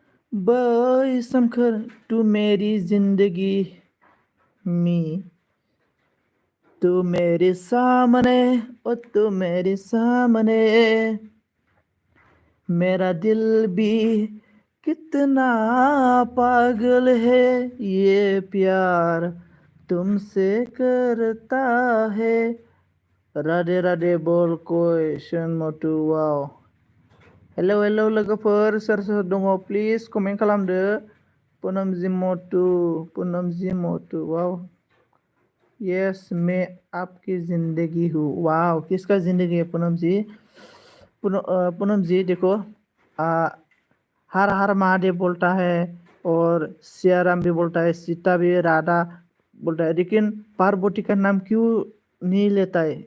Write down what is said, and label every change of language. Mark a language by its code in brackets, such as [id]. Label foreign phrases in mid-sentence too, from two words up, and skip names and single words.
[hi] बेसम कर तू मेरी जिंदगी में, तू मेरे सामने, ओ तू मेरे सामने, मेरा दिल भी कितना पागल है, ये प्यार तुमसे करता है. राधे राधे बल question motu. Wow. [brx] Hello लोगोफोर, सोर सोर दङ प्लिज कमेन्ट खालामदो. पुनमजि मोटू. वाव. [hi] यस, मैं आपकी जिंदगी हूँ. वाव, किसका जिंदगी है पूनम जी? पूनम जी देखो, हर हर महादेव बोलता है और सियाराम भी बोलता है, सीता भी, राधा बोलता है, लेकिन पार्वती का नाम क्यों नहीं लेता है?